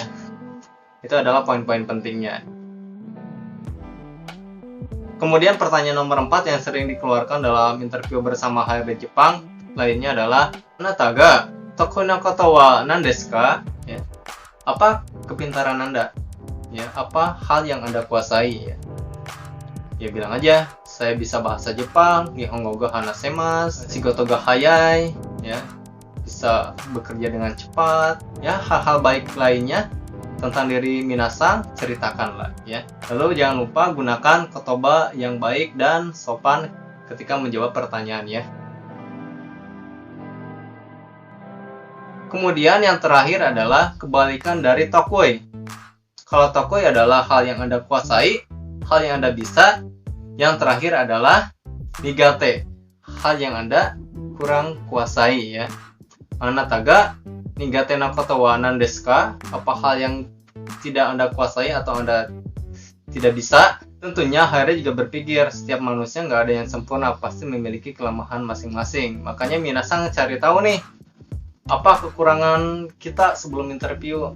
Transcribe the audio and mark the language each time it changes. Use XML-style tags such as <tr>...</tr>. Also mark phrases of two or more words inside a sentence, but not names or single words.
<id>Itu adalah poin-poin pentingnya. Kemudian pertanyaan nomor 4 yang sering dikeluarkan dalam interview bersama HRD Jepang lainnya adalah</id> <ja>あなたが得意の方は何ですか?</ja> <id>Ya. Apa kepintaran Anda? Ya, apa hal yang Anda kuasai ya? Ya bilang aja, saya bisa bahasa Jepang,</id> <ja>日本語が話せます、仕事が早い,</ja> <id>ya. Bisa bekerja dengan cepat, ya hal-hal baik lainnya tentang diri minasang ceritakanlah ya. Lalu jangan lupa gunakan kotoba yang baik dan sopan ketika menjawab pertanyaan ya. Kemudian yang terakhir adalah kebalikan dari tokoi. Kalau tokoi adalah hal yang Anda kuasai, hal yang Anda bisa. Yang terakhir adalah nigate, hal yang Anda kurang kuasai ya.</id> <ja>あなたが苦手なことは何ですか?</ja> <id>Apa hal yang tidak Anda kuasai atau Anda tidak bisa? Tentunya HRD juga berpikir setiap manusia nggak ada yang sempurna, pasti memiliki kelemahan masing-masing. Makanya minasang cari tahu nih, apa kekurangan kita sebelum interview?</id>